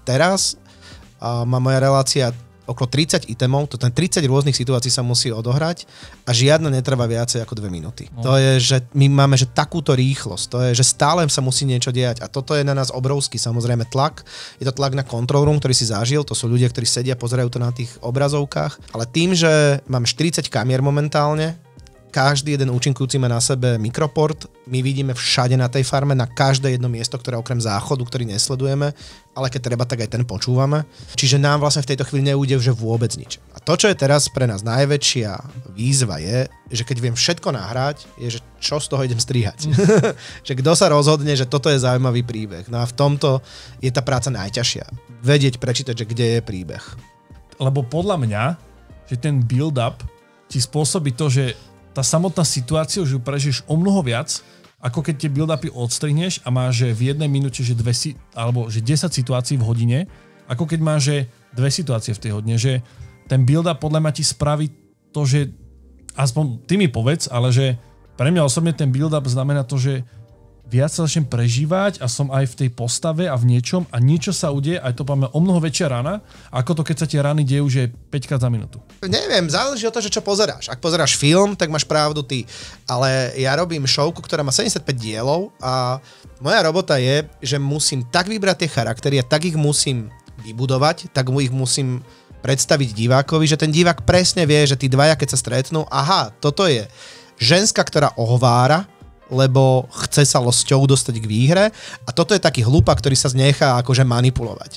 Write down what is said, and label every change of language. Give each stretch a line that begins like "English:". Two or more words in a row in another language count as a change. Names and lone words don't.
Slovak: Teraz má moja relácia okolo 30 itemov, to ten 30 rôznych situácií sa musí odohrať a žiadna netrvá viacej ako 2 minúty. To je, že my máme že takúto rýchlosť, to je, že stále sa musí niečo diať a toto je na nás obrovský samozrejme tlak. Je to tlak na
English: control room,
Slovak: ktorý si zažil, to sú ľudia, ktorí sedia, pozerajú to na tých obrazovkách, ale tým, že mám 40 kamier momentálne, každý jeden účinkujúci má na sebe mikroport, my vidíme všade na tej farme, na každé jedno miesto, ktoré okrem záchodu, ktorý nesledujeme, ale keď treba, tak aj ten počúvame. Čiže nám vlastne v tejto chvíli neújde že vôbec nič. A to, čo je teraz pre nás najväčšia výzva je, že keď viem všetko nahrať, je, že čo z toho idem strihať. Že kto sa rozhodne, že toto je zaujímavý príbeh. No a v tomto je tá práca najťažšia. Vedieť, prečítať, že kde je príbeh. Lebo podľa mňa, že ten build-up ti spôsobí to, že tá samotná situácia, že ju prežiješ o mnoho viac, ako keď tie build-upy odstrihneš a máš že v 1 minúte že 2 alebo že 10 situácií v hodine, ako keď máš že 2 situácie v tej hodine, že ten build-up podľa mňa ti spraví to, že aspoň ty mi povedz, ale že pre mňa osobne ten build-up znamená to, že viac sa začnem prežívať a som aj v tej postave a v niečom a niečo sa udeje, aj to máme o mnoho väčšia rana, ako to, keď sa tie rany dejú, že 5 krát za minútu. Neviem, záleží od toho, že čo pozeráš. Ak pozeráš film, tak máš pravdu ty. Ale ja robím showku, ktorá má 75 dielov a moja robota je, že musím tak vybrať tie charaktery a tak ich musím vybudovať, tak ich musím predstaviť divákovi, že ten divák presne vie, že tí dvaja, keď sa stretnú, aha, toto je ženská, ktorá ohovára, lebo chce sa losťou dostať k výhre a toto je taký hlupak, ktorý sa nechá akože manipulovať.